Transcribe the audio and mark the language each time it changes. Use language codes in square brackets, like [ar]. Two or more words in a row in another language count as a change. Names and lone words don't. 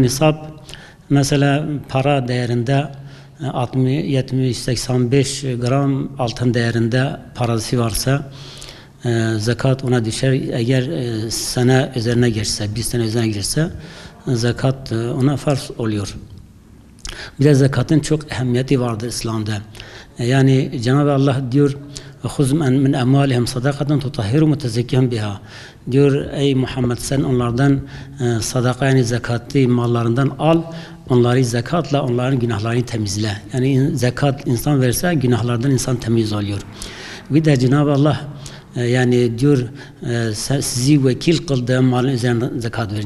[tr] Nisab mesela para değerinde 60, 70, 85 gram altın değerinde parası varsa zekat ona düşer. Eğer sene üzerine geçse, bir sene üzerine geçse zekat ona farz oluyor. Bir de zekatın çok ehemmiyeti vardır İslam'da. Yani Cenab-ı Allah diyor [ar] خُذْ مِنْ اَمْوَالِهِمْ صَدَقَةً تُطَهِّرُ مُتَزَكِّهُمْ بِهَا. [tr] Diyor ey Muhammed, sen onlardan sadaka, yani zekatı mallarından al, onları zekatla onların günahlarını temizle. Yani zekat insan verse günahlardan insan temiz oluyor. Bir de Cenab-ı Allah yani diyor sizi vekil kıldığım malın üzerine zekat verin.